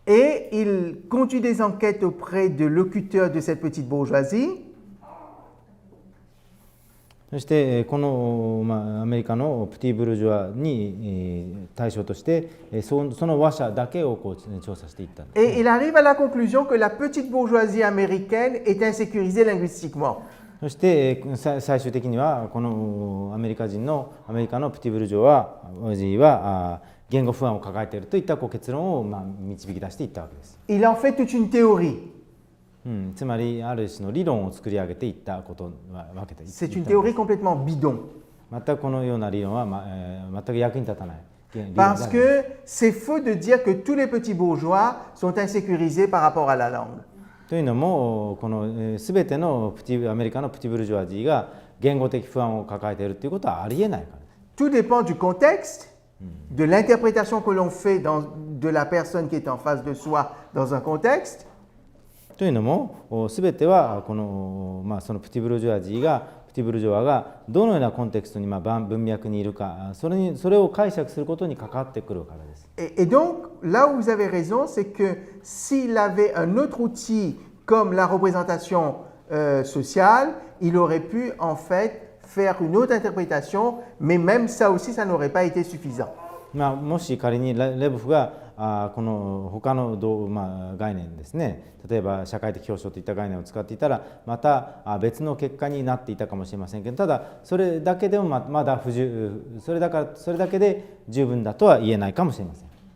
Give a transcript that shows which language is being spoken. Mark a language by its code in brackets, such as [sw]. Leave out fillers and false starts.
[fr] et il conduit des enquêtes auprès de locuteurs de cette petite bourgeoisie. [ja] そしてこの、アメリカのプティブルジョワに対象としてその話者だけを調査していったんです。 [fr] Et il arrive à la conclusion que la petite bourgeoisie américaine est insécurisée linguistiquement. [ja] そして最終的にはこのアメリカのプティブルジョワは言語不安を抱えているといった結論を導き出していったわけです。 [fr] Il en fait toute une théorie. [ja] つまりある種の理論を作り上げていったことわけです。 [fr] C'est une théorie complètement bidon. [ja] 全くこのような理論は、全く役に立たない。 [fr] Parce que c'est faux de dire que tous les petits bourgeois sont insécurisés par rapport à la langue. [ja] というのもこの全てのアメリカのプティブルジョワジーが言語的不安を抱えているということはありえないからです。 [fr] Tout dépend du contexte, de l'interprétation que l'on fait de la personne qui est en face de soi dans un contexte. [ja] というのも全てはこの、そのプティブルジョワがどのようなコンテクストに文脈にいるかそれを解釈することに関わってくるからです。 [fr] Et donc, là où vous avez raison, c'est que s'il avait un autre outil comme la représentation sociale, il aurait pu en fait faire une autre interprétation, mais même ça aussi, ça n'aurait pas été suffisant. [ja] もし仮にレボフがこの他の概念ですね、例えば社会的表彰といった概念を使っていたらまた別の結果になっていたかもしれませんけど、ただそれだけでもまだそれだけで十分だとは言えないかもしれません。